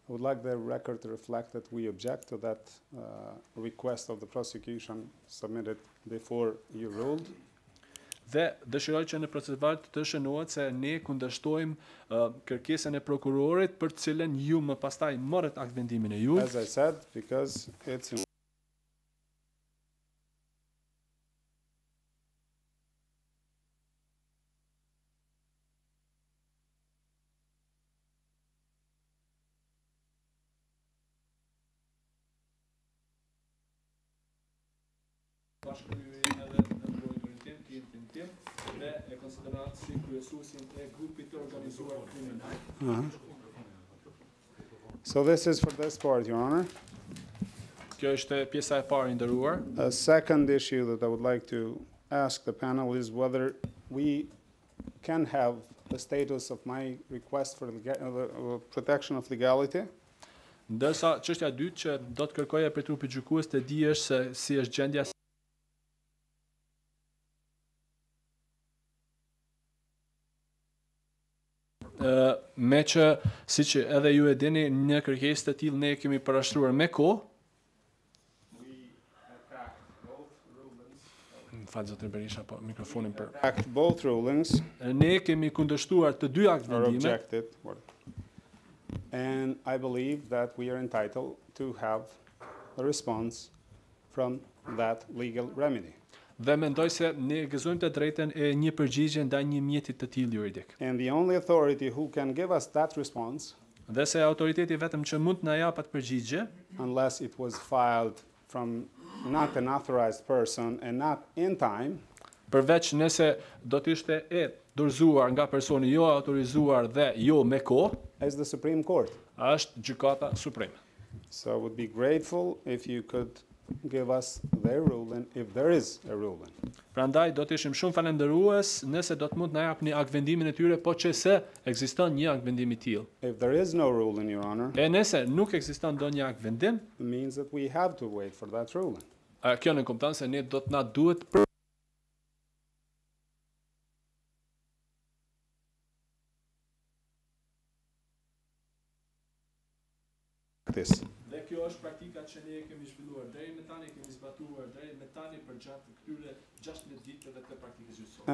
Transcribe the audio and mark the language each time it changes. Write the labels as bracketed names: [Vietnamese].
[English] I would like the record to reflect that we object to that request of the prosecution submitted before you ruled. [Albanian] Dhe dëshiroj që në proceduar të shënohet se ne kundërshtojmë kërkesën e prokurorit për të cilën ju më pastaj morët akt vendimin e juaj. [English] As I said, because it's in [Albanian] Bashkëkryerje edhe në mbrojtërin tim dhe e konsiderat si kryesuesin e grupit të organizuar kriminal. [English] So this is for this part, Your Honor. [Albanian] Kjo është pjesa e parë e nderuar. [English] A second issue that I would like to ask the panel is whether we can have the status of my request for protection of legality. [Albanian] Ndërsa çështja e dytë që do të kërkoja për trupin gjykues të di është se si është gjendja me që siç edhe ju e dini një kërkesë të tillë ne kemi parashtruar me kohë. Falë zotrin Berisha, po mikrofonin për. [English] Act both rulings [Albanian] Ne kemi kundërshtuar të dy akt [English] or [Albanian] vendime. [English] objected. And I believe that we are entitled to have a response from that legal remedy. [Albanian] Dhe mendoj se ne gëzojmë të drejtën e një përgjigje ndaj një mjeti të tillë juridik. [English] And the only authority who can give us that response, [Albanian] Dhe se autoriteti vetëm që mund të na jap atë përgjigje, [English] unless it was filed from not an authorized person and not in time, [Albanian] përveç nëse do të ishte e dorëzuar nga personi jo autorizuar dhe jo me kohë, [English] is the Supreme Court. [Albanian] është gjykata supreme. [English] So I would be grateful if you could give us their ruling, if there is a ruling. [Albanian] Prandaj do të ishim shumë falendërues nëse do të mund na japni akt vendimin e tyre, po që se ekziston një akt vendim i tillë. [English] If there is no ruling, Your Honor, [Albanian] E nëse nuk ekziston ndonjë akt vendim, [English] it means that we have to wait for that ruling. [Albanian] kjo në kupton se ne do të na duhet për [English] This. [Albanian] Dhe kjo është praktika që ne kemi zhvilluar deri më tani, kemi zbatuar deri më tani për gjatë këtyre 16 ditëve të praktikës gjyqësore.